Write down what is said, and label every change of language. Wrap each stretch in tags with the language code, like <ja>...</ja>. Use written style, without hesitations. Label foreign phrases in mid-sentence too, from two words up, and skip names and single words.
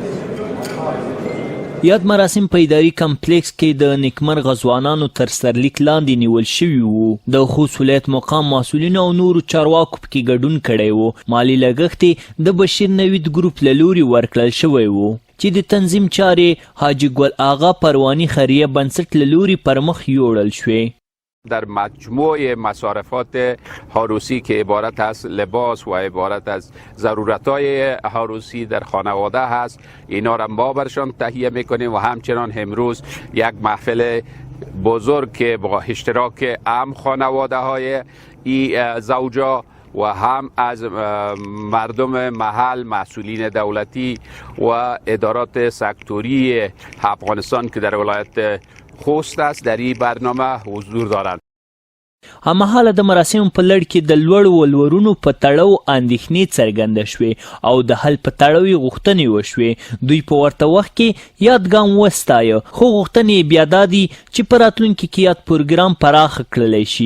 <ps>یاد مراسم په اداري کمپلیکس کې د نیکمرغه ځوانانو تر سرلیک لاندې نیول شوي وو. د خوست ولایت مقام مسؤلینو او نورو چارواکو پکې ګډون کړی و. مالي لګښت د بشیر نوید ګروپ له لوري ورکړل شوی و چې د تنظیم چارې حاجي ګل آغا پرواني خیریه بنسټ له لوري پر مخ یوړل شوې.</ps> <fa>در مجموع مصارفات عروسی که عبارت از لباس و عبارت از ضرورت‌های عروسی در خانواده هست، اینا را ما برشان تهیه میکنیم و همچنان امروز یک محفل بزرگ که با اشتراک هم خانواده های این زوجا و هم از مردم محل، مسئولین دولتی و ادارات سکتوری افغانستان که در ولایت خوست است در این برنامه حضور دارند.</fa> <ps>هممهاله د مراسمو په لړ کې د لوړو ولورونو په تړاو اندېښنې څرګنده شوې او د حل په تړاو یې غوښتنې وشوې. دوی په ورته وخت کې یاد ګام وستایه، خو غوښتنې یې بیا دا دي چې په راتلونکي کې یاد پروګرام پراخه کړلی شي.</ps>